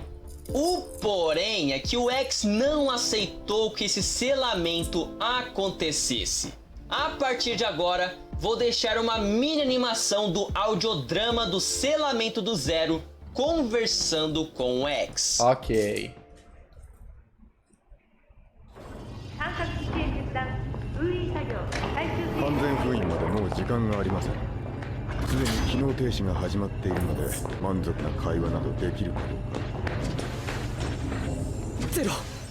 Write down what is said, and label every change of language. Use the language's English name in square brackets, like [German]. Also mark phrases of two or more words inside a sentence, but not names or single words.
[Portuguese] O porém é que o X não aceitou que esse selamento acontecesse. A partir de agora, vou deixar uma mini animação do audiodrama do selamento do Zero conversando com o X. Ok. [Japanese] 探索地点決断封印作業最終完全封印までもう時間がありません。すでに機能停止が始まっているので満足な会話などできるかどうか。ゼロ